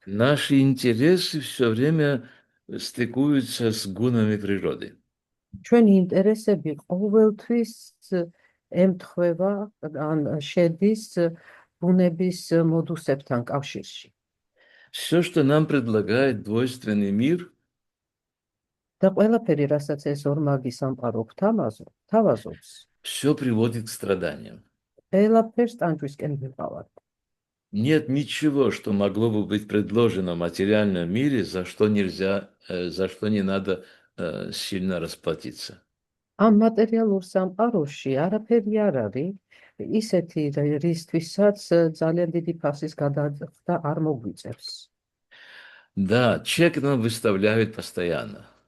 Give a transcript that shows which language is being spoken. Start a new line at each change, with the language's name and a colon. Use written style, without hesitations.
Russian: Наши интересы все время стыкуются с гунами природы.
Georgian: ჩვენი ინტერესები ყოველთვის ემთხვევა ან შედის ბუნების მოდუსებთან კავშირში.
Russian: Все, что нам предлагает двойственный мир,
Georgian: და ყველაფერი, რასაც ეს ორმაგი სამყარო გვთავაზობს,
Russian: все приводит к страданиям.
Georgian: ყველაფერს ტანჯვისკენ ვიყავართ.
Russian: Нет ничего, что могло бы быть предложено в материальном мире, за что не надо сильно расплатиться.
Georgian: ამ მატერიალურ სამყაროში არაფერი არ არის ისეთი, რისთვისაც ძალიან დიდი ფასის გადახდა არ მოგვიწევს.
Russian: Да, чек нам выставляют постоянно.